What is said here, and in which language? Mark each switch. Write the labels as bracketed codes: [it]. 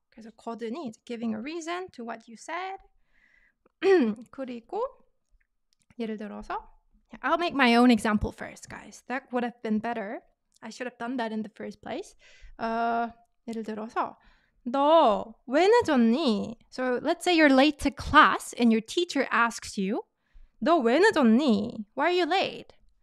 [en] 그래서 거든이 giving a reason to what you said. [ko] 그리고 예를 들어서 [en] I'll make my own example first, guys. That would have been better. I should have done that in the first place. [ko] 예를 들어서 너 왜 늦었니? [en] So let's say you're late to class and your teacher asks you, [ko] 너 왜 늦었니? [en] Why are you late?